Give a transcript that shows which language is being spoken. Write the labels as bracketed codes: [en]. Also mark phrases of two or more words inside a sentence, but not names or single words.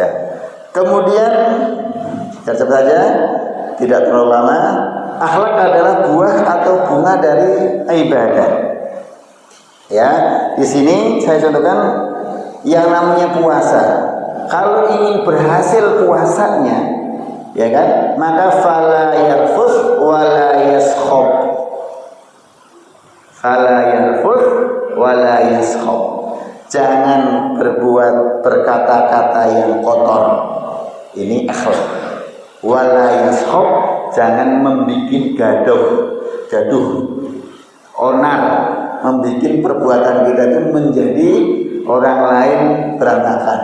[id] Kemudian cepat saja, tidak terlalu lama. Akhlak adalah buah atau bunga dari ibadah. Ya, di sini saya contohkan yang namanya puasa. Kalau ingin berhasil puasanya, ya kan, maka [ar] فلا يرفث ولا يصخب. فلا يرفث ولا يصخب. [id] Jangan berbuat berkata-kata yang kotor. Ini akhlak. [ar] ولا يصخب, [id] jangan membuat gaduh, onar, membuat perbuatan kita itu menjadi orang lain berantakan.